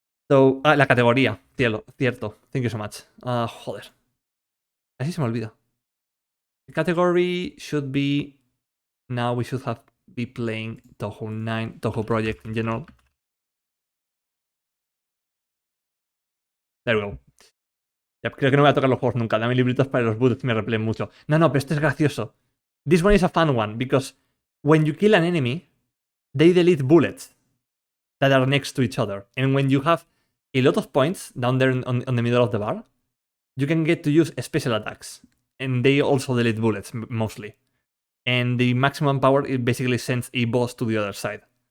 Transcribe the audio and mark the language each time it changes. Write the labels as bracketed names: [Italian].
[Spanish] So, la categoría, cierto. [English] Thank you so much. [Spanish] Joder. Así se me olvida. [English] The category should be... Now we should be playing Touhou 9, Touhou Project in general. There we go. [Spanish] Ya, creo que no voy a tocar los juegos nunca. Dame libritos para los bullets, me repelen mucho. No, pero este es gracioso. [English] This one is a fun one, because when you kill an enemy, they delete bullets that are next to each other. And when you have a lot of points down there on the middle of the bar, you can get to use special attacks. And they also delete bullets, mostly. And the maximum power, it basically sends a boss to the other side.